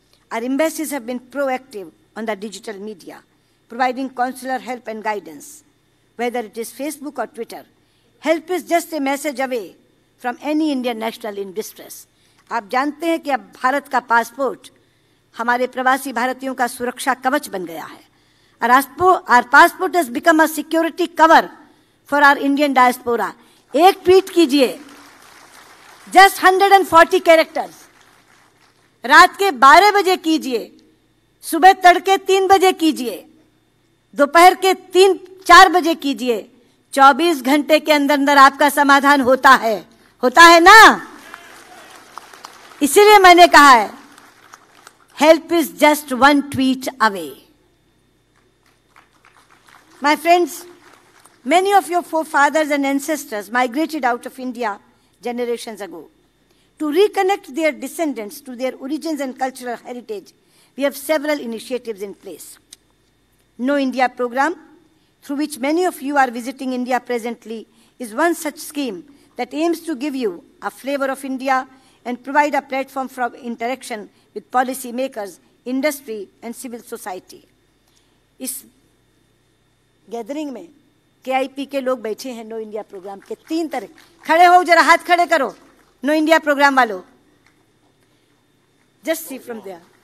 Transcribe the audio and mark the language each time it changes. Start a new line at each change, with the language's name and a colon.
English: Our embassies have been proactive on the digital media, providing consular help and guidance. Whether it is Facebook or Twitter, help is just a message away from any Indian national in distress.
Hindi: आप जानते हैं कि अब भारत का passport हमारे प्रवासी भारतीयों का सुरक्षा कवच बन गया है.
English: Our passport has become a security cover for our Indian diaspora.
Hindi: एक ट्वीट कीजिए,
English: just 140 characters.
Hindi: रात के 12 बजे कीजिए, सुबह तड़के 3 बजे कीजिए, दोपहर के 3-4 बजे कीजिए. 24 घंटे के अंदर अंदर आपका समाधान होता है ना. इसीलिए मैंने कहा है,
English: help is just one tweet away. My friends, many of your forefathers and ancestors migrated out of India generations ago. To reconnect their descendants to their origins and cultural heritage, we have several initiatives in place. Know India program, through which many of you are visiting India presently, is one such scheme that aims to give you a flavor of India and provide a platform for interaction with policy makers, industry, and civil society.
Hindi: इस gathering में KIP के लोग बैठे हैं no India programme के 3 तरह. खड़े हो, जरा हाथ खड़े करो नो इंडिया प्रोग्राम वालों.
English: Just see from there.